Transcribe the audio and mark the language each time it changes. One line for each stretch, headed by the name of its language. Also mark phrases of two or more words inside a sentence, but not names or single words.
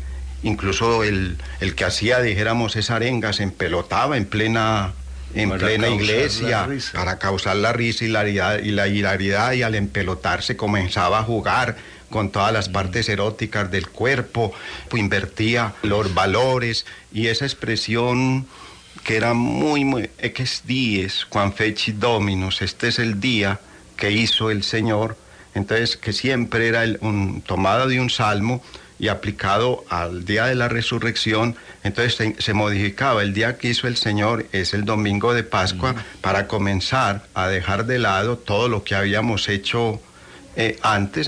Spanish: Incluso el que hacía, dijéramos, esa arenga se empelotaba en plena iglesia para causar la risa y la hilaridad, y al empelotarse comenzaba a jugar con todas las partes eróticas del cuerpo, invertía los valores, y esa expresión que era muy
Latin: ex dies quam fecit Dominus,
Spanish: este es el día que hizo el Señor, entonces que siempre era tomado de un salmo y aplicado al día de la resurrección. Entonces se modificaba, el día que hizo el Señor es el domingo de Pascua, para comenzar a dejar de lado todo lo que habíamos hecho antes.